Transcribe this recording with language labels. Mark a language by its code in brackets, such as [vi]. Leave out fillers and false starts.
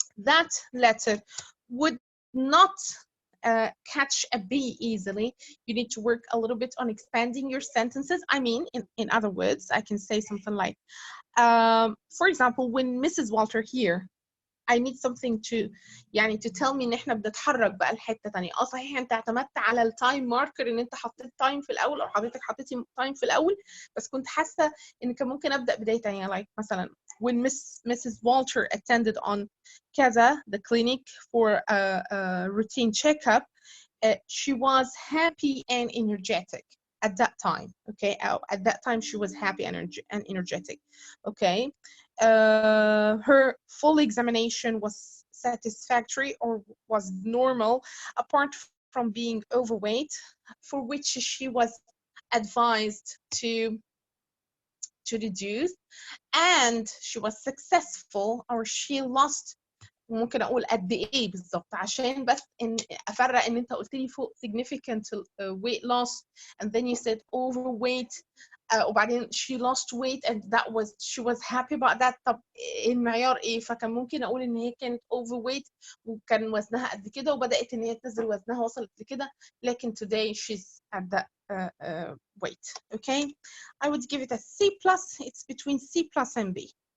[en] That letter would not catch a B easily. You need to work a little bit on expanding your sentences. I mean, in other words, I can say something like, for example, when Mrs. Walter here, I need something to يعني to tell me [ar] ان احنا بنتحرك بقى لحته ثانيه. صحيح انت اعتمدت على التايم ماركر ان انت حطيت تايم في الاول او حضرتك حطيتي تايم في الاول، بس كنت حاسه ان كان ممكن ابدا بدايه ثانيه. [en] like مثلا when Mrs. Walter attended on كذا the clinic for a routine checkup, she was happy and energetic at that time. Okay, at that time she was happy and energetic. Okay. Her full examination was satisfactory or was normal, apart from being overweight, for which she was advised to reduce, and she was successful, or she lost. [ar] ممكن اقول قد ايه بالظبط عشان بس ان افرق ان انت قلت لي فوق [en] significant weight loss and then you said overweight. وبعدين she lost weight and that was she was happy about that. [ar] طب المعيار ايه؟ فكان ممكن اقول ان هي كانت overweight وكان وزنها قد كده وبدات ان هي تنزل وزنها وصلت لكده، لكن [en] today she's at that weight. Okay, I would give it a C+. It's between C+ and B.